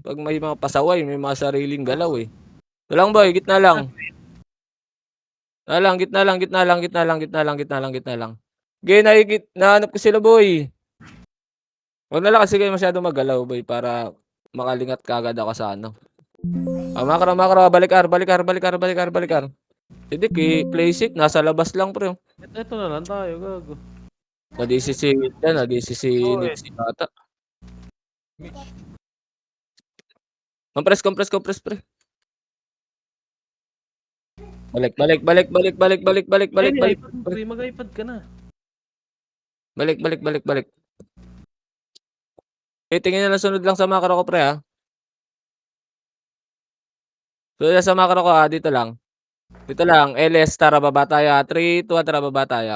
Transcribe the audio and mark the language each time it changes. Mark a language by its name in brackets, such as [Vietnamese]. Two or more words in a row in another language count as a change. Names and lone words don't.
[Filipino] Pag may mga pasaway, may mga sariling galaw, eh. Ito lang, boy. Gitna lang. Gitna lang, gitna lang, gitna lang, gitna lang, gitna lang, gitna lang. Okay, nahanap ko sila, boy. Huwag na lang kasi kayo masyado magalaw, boy, para makalingat kagad ako sa ano. Makro, makro, balik R, balik R, balik R, balik R, balik R. Hindi, [English] play safe, [Filipino] nasa labas lang, pre. Ito na lang tayo, gago. Nag-DCC yan, nag-DCC Nixie bata. Compress, compress, compress, pre. Balik, balik, balik, balik, balik, balik, balik, balik, balik. Mag-iPad ka na. Balik, balik, balik, balik. Okay, tingin na sunod lang sa macro ko, pre, ha. Sunod lang sa macro ko, ha. Dito lang. Dito lang. LS, tara, baba tayo, ha. 3, 2, tara, baba tayo.